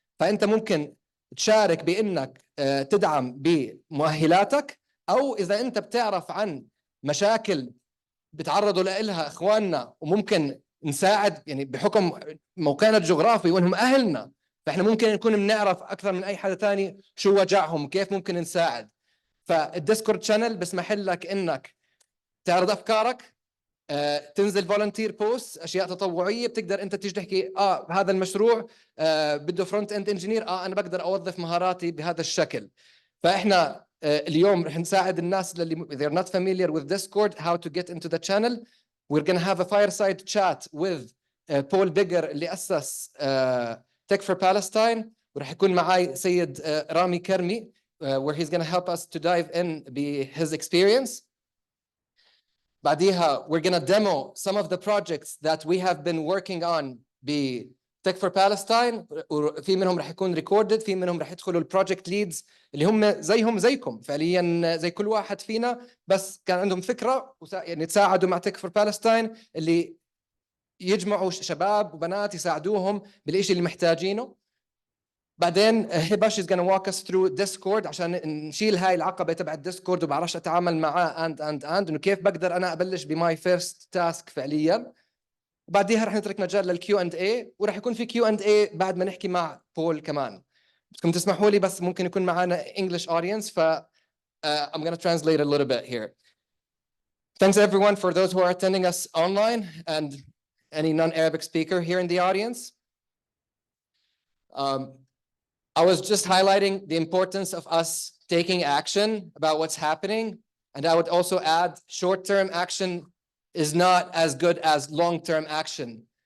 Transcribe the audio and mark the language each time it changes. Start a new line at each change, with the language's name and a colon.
Arabic: فانت ممكن تشارك بانك تدعم بمؤهلاتك، او اذا انت بتعرف عن مشاكل بتعرضوا لها اخواننا وممكن نساعد، يعني بحكم موقعنا الجغرافي وانهم اهلنا، فاحنا ممكن نكون بنعرف اكثر من اي حدا ثاني شو وجعهم كيف ممكن نساعد. فالديسكورد شانل بسمح لك انك تعرض افكارك، تنزل فولنتير بوست، اشياء تطوعيه بتقدر انت تيجي تحكي هذا المشروع بده فرونت اند انجينير، انا بقدر اوظف مهاراتي بهذا الشكل. فاحنا اليوم رح نساعد الناس اللي
English: they're not familiar with Discord how to get into the channel. We're going to have a fireside chat with Paul Biggaer
Arabic: اللي أسس
English: Tech For Palestine،
Arabic: ورح يكون معي سيد رامي كرمي
English: where he's going to help us to dive in his experience.
Arabic: بعديها
English: we're going to demo some of the projects that we have been working on
Arabic: ب Tech For Palestine، وفي منهم رح يكون recorded، في منهم رح يدخلوا البروجكت ليدز اللي هم زيكم فعليا زي كل واحد فينا، بس كان عندهم فكرة يعني تساعدوا مع Tech For Palestine، اللي يجمعوا شباب وبنات يساعدوهم بالإشي اللي محتاجينه. بعدين هباش
English: is gonna walk us through Discord
Arabic: عشان نشيل هاي العقبة تبع الديسكورد وبعرفش أتعامل معاه إنه كيف بقدر أنا أبلش بماي فيرست تاسك فعليا. وبعديها رح نترك مجال للكيو اند اي، ورح يكون في كيو اند اي بعد ما نحكي مع بول كمان. بدكم تسمحوا لي بس ممكن يكون معنا English audience، ف
English: I'm going to translate a little bit here. Thanks everyone for those who are attending us online and any non-Arabic speaker here in the audience. I was just highlighting the importance of us taking action about what's happening, and I would also add short-term action is not as good as long-term action.